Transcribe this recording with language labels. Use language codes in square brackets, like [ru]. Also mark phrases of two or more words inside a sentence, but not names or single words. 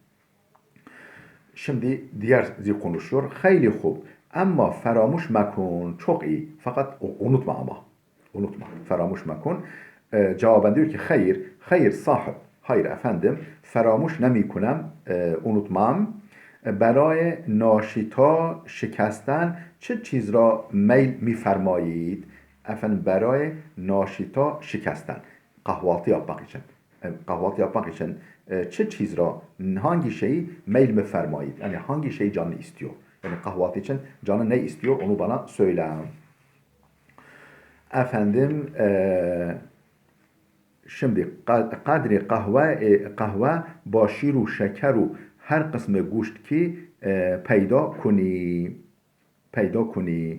[tr] Şimdi diğer konuşuyor. [fa] خیلی خوب. [tr] Ama [fa] فراموش مکن. [tr] Çok iyi. Fakat unutma ama. Unutma. [fa] فراموش مکن. [tr] Cevaben diyor ki hayır. Hayır sahip. Hayır efendim. [fa] فراموش نمی‌کنم. [tr] Unutmam. [fa] برای ناشتا شکستن چه چیز را میل میفرمایید؟ [tr] Efendim [fa] برای ناشتا شکستن. [tr] Kahvaltı yapmak için [fa] چه چیز را, [tr] hangi şeyi [fa] میل می‌فرمایید? [tr] Yani hangi şey canı istiyor? Yani kahvaltı için canı ne istiyor onu bana söyle. Efendim şimdi [fa] قدری قهوه با شیر و شکر و هر قسم گوشت که پیدا کنی.